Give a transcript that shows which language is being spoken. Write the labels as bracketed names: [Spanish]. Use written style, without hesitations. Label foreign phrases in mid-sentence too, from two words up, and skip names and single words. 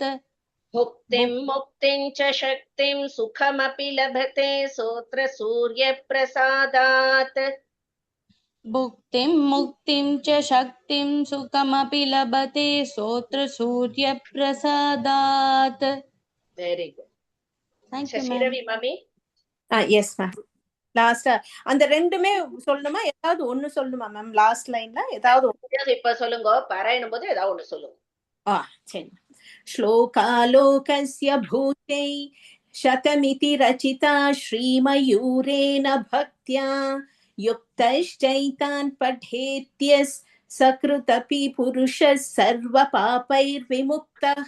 [Sanskrit] भुक्तिं मुक्तिं च शक्तिं सुखमपि लभते स्तोत्रसूर्यप्रसादात्. भुक्तिं मुक्तिं च शक्तिं सुखमपि लभते सोत्रसूर्यप्रसादात्. [English] Very good. Thank you, ma'am. Shashiravi mummy. yes ma'am. [Tamil] லாஸ்டா அந்த ரெண்டுமே சொல்லணுமா? ஏதாவது ஒண்ணு சொல்லணுமா மேம்? [English] last lineல [Tamil] ஏதாவது இப்ப சொல்லுங்க, பாராயணம் போது ஏதாவது ஒண்ணு சொல்லுங்க. சரி. [Sanskrit] श्लोकालोकस्य भूत्यै शतमिति रचिता श्रीमयूरेण भक्त्या युक्तश्चैतान् पठेत्यः सकृदपि पुरुषः सर्वपापैर्विमुक्तः.